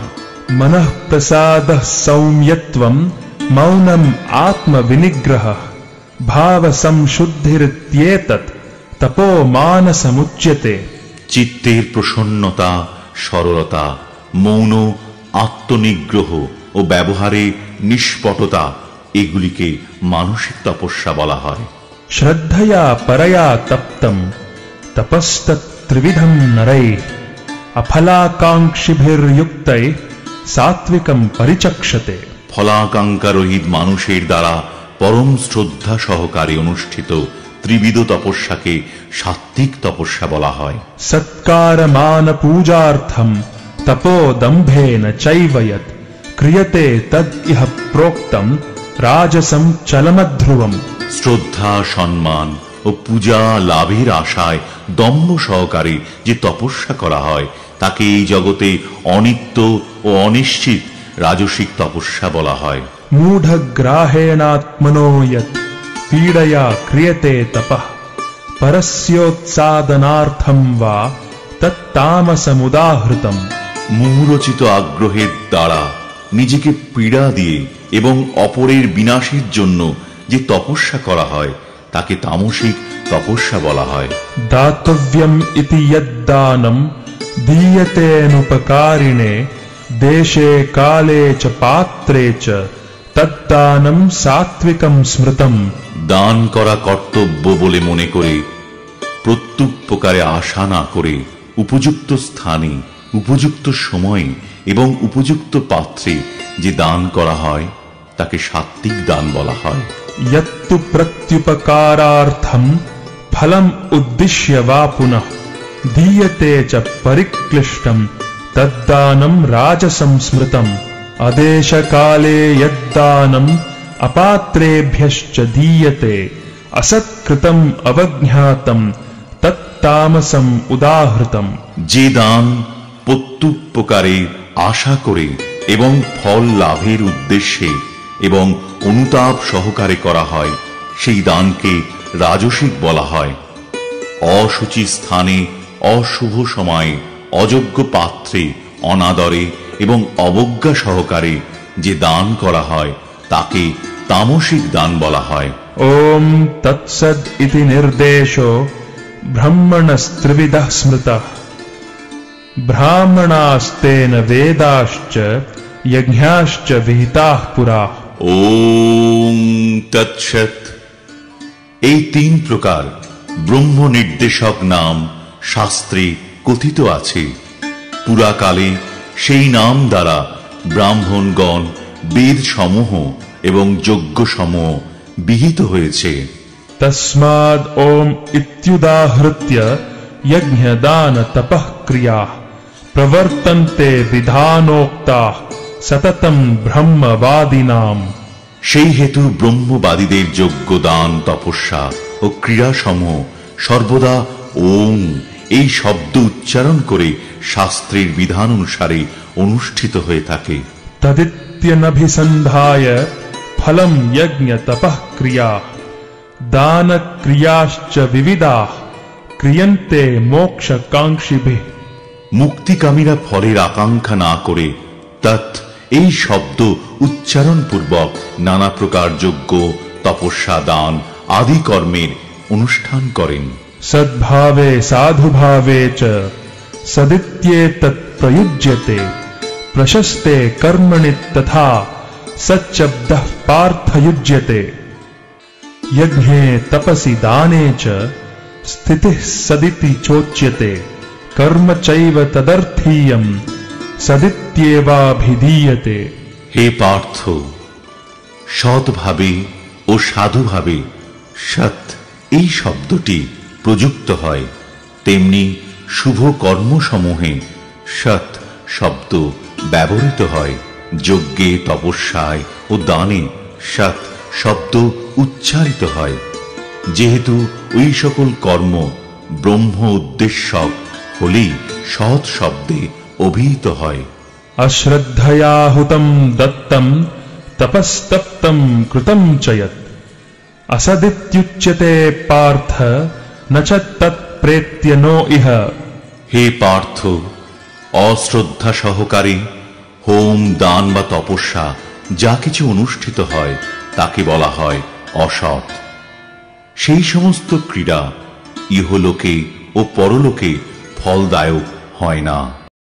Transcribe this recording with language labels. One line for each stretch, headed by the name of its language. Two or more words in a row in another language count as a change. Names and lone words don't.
Sanskrit: मनः प्रसादः सौम्यत्वम् मौनम् आत्मविनिग्रहः भाव संशुद्धिरित्येतत् तपो मानसमुच्यते।
Bangla: চিত্তের প্রসন্নতা, সরলতা, মৌন, আত্মনিগ্রহ ও ব্যবহারে নিষ্পটতা এগুলিকে মানসিক তপস্যা বলা হয়।
Sanskrit: श्रद्धया परया तप्तम् तपस्तत्त्रिविधम् नरैः अफलाकाङ्क्षिभिर्युक्तैः सात्विकम् परिचक्षते।
Bangla: ফলাকাঙ্ক্ষা রহিত মানুষের দ্বারা পরম শ্রদ্ধা সহকারে অনুষ্ঠিত ত্রিবিধ তপস্যাকে সাত্ত্বিক তপস্যা বলা হয়।
Sanskrit: सत्कारमान पूजार्थम् तपो दम्भेन चैव यत् क्रियते तद् इह प्रोक्तम् राजसम् चलमध्रुवम्।
Bangla: শ্রদ্ধা, সম্মান ও পূজা লাভের আশায় দম্ভ সহকারে যে তপস্যা করা হয় তাকে এই জগতে অনিত্য ও অনিশ্চিত রাজসিক তপস্যা বলা হয়।
Sanskrit: मूढग्राहेणात्मनो यत् पीडया क्रियते तपः परस्योत्सादनार्थम् वा तत्तामसमुदाहृतम्।
Bangla: মুহুরচিত আগ্রহের দ্বারা নিজেকে পীড়া দিয়ে এবং অপরের বিনাশের জন্য যে তপস্যা করা হয় তাকে তামসিক তপস্যা বলা হয়।
Sanskrit: दातव्यम् इति यद्दानम् दीयतेऽनुपकारिणे देशे काले च पात्रे च तद्दानम् सात्विकम् स्मृतम्।
Bangla: দান করা কর্তব্য বলে মনে করে প্রত্যুপকারে আশা না করে উপযুক্ত স্থানে, উপযুক্ত সময়ে এবং উপযুক্ত পাত্রে যে দান করা হয় তাকে সাত্ত্বিক দান বলা হয়।
Sanskrit: यत्तु प्रत्युपकारार्थम् फलम् उद्दिश्य वा पुनः दीयते च परिक्लिष्टम् तद्दानम् राजसं स्मृतम्। अदेशकाले यद्दानम् अपात्रेभ्यश्च दीयते असत्कृतम् अवज्ञातम् तत्तामसम् उदाहृतम्।
Bangla: যে দান প্রত্যুপকারে আশা করে এবং ফল লাভের উদ্দেশ্যে এবং অনুতাপ সহকারে করা হয় সেই দানকে রাজসিক বলা হয়। অসুচি স্থানে, অশুভ সময়ে, অযোগ্য পাত্রে, অনাদরে এবং অবজ্ঞা সহকারে যে দান করা হয় তাকে তামসিক দান বলা হয়।
Sanskrit: ओम तत्सद इति निर्देशो ब्रह्मणस्त्रिविधः स्मृतः ब्राह्मणास्तेन वेदाश्च यज्ञाश्च विहिताः पुरा।
Bangla: ওম তৎসৎ। এই তিন প্রকার ব্রহ্ম নির্দেশক নাম শাস্ত্রে কথিত আছে। পুরাকালে সেই নাম দ্বারা ব্রাহ্মণগণ বেদ সমূহ এবং যজ্ঞ সমূহ বিহিত হয়েছে।
Sanskrit: तस्माद् ओम इत्युदाहृत्य यज्ञ दान तपः क्रिया प्रवर्तन्ते विधानोक्ताः सततं ब्रह्मवादिनाम्।
Bangla: সেই হেতু ব্রহ্মবাদীদের যজ্ঞ দান তপস্যা ও ক্রিয়াসমূহ সর্বদা ওম এই শব্দ উচ্চারণ করে শাস্ত্রের বিধান অনুসারে অনুষ্ঠিত হয়ে থাকে।
Sanskrit: तदित्यनभिसन्धाय फलं यज्ञ तपः क्रिया दान क्रियाश्च विविधाः क्रियन्ते मोक्षकांक्षिभिः।
Bangla: মুক্তিকামীরা ফলের আকাঙ্ক্ষা না করে তৎ এই শব্দ উচ্চারণ পূর্বক নানা প্রকার যজ্ঞ তপস্যা দান আদি কর্মের অনুষ্ঠান করেন।
Sanskrit: सद्भावे साधुभावे च सदित्येतत् प्रयुज्यते प्रशस्ते कर्मणि तथा सच्शब्दः पार्थयुज्यते। यज्ञे तपसि दाने च स्थितिः सदिति चोच्यते कर्म चैव तदर्थीयं सदित्येवाभिधीयते।
Bangla: হে পার্থ, সৎভাবে ও সাধুভাবে সৎ এই শব্দটি প্রযুক্ত হয়, তেমনি শুভ কর্মসমূহে সৎ শব্দ ব্যবহৃত হয়। যজ্ঞে তপস্যায় ও দানে সৎ শব্দ উচ্চারিত হয়, যেহেতু ওই সকল কর্ম ব্রহ্ম উদ্দেশ্যক হলেই সৎ শব্দে অভিহিত হয়।
Sanskrit: अश्रद्धया हुतं दत्तं तपस्तप्तं कृतं च यत् असदित्युच्यते पार्थ न च तत्प्रेत्य नो इह।
Bangla: হে পার্থ, অশ্রদ্ধা সহকারে হোম দান বা তপস্যা যা কিছু অনুষ্ঠিত হয় তাকে বলা হয় অসৎ। সেই সমস্ত ক্রীড়া ইহলোকে ও পরলোকে ফলদায়ক হয় না।